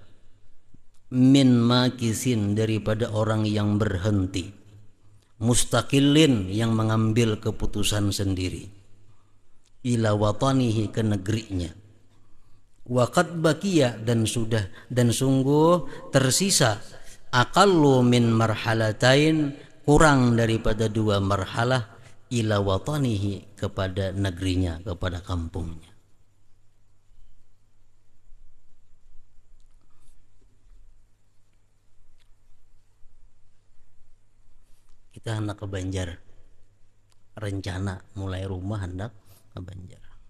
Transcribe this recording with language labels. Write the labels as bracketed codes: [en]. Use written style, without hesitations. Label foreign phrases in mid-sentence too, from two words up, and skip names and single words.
[ar] Min makisin, [id] daripada orang yang berhenti. Mustaqillin, yang mengambil keputusan sendiri. [ar] Ila watanihi, [id] ke negerinya. [ar] Waqad baqiya, [id] dan sungguh tersisa. [ar] Aqallu min marhalatain, [id] kurang daripada 2 marhalah. [ar] Ila watanihi, [id] kepada negerinya, kepada kampungnya. Kita hendak ke Banjar, rencana mulai rumah hendak ke Banjar.